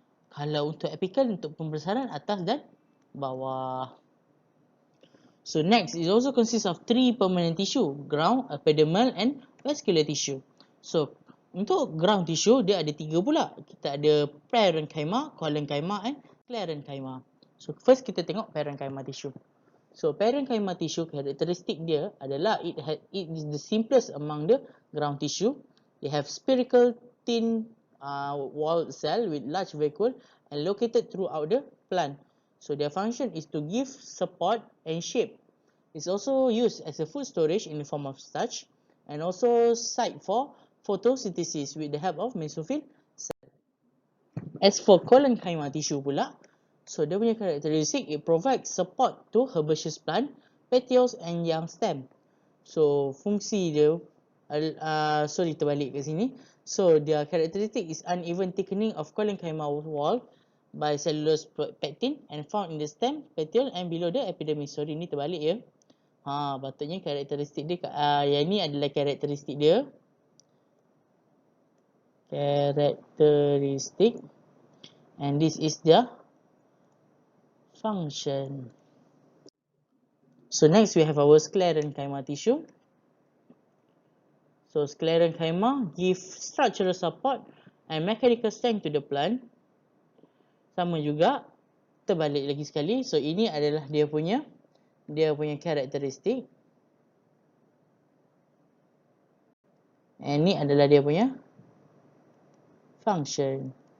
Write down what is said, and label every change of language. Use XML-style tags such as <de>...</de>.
<ms>Kalau untuk apical untuk pembesaran atas dan bawah.</ms> <en>So next, it also consists of 3 permanent tissue, ground, epidermal and vascular tissue.</en> <ms>So untuk ground tissue dia ada 3 pula. Kita ada parenchyma, collenchyma and sclerenchyma.</ms> <en>So first</en> <ms>kita tengok</ms> <en>parenchyma tissue. So parenchyma tissue</en> <ms>karakteristik dia adalah</ms> <en>it is the simplest among the ground tissue. They have spherical thin walled cell with large vacuole and located throughout the plant. So their function is to give support and shape. It's also used as a food storage in the form of starch and also site for photosynthesis with the help of mesophyll cell. As for collenchyma tissue pula,</en> <ms>so dia punya karakteristik,</ms> <en>it provides support to herbaceous plant, petioles and young stem.</en> <ms>So fungsi dia, terbalik kat sini.</ms> <en>So their characteristic is uneven thickening of collenchyma wall by cellulose pectin and found in the stem, petiole and below the epidermis.</en> <ms>Sorry, ni terbalik ya. Patutnya karakteristik dia, yang ni adalah karakteristik dia.</ms> <en>Karakteristik. And this is the function. So next we have our sclerenchyma tissue. So sclerenchyma give structural support and mechanical strength to the plant.</en> <ms>Sama juga, terbalik lagi sekali. So ini adalah dia punya karakteristik. And ni adalah dia punya function.</ms>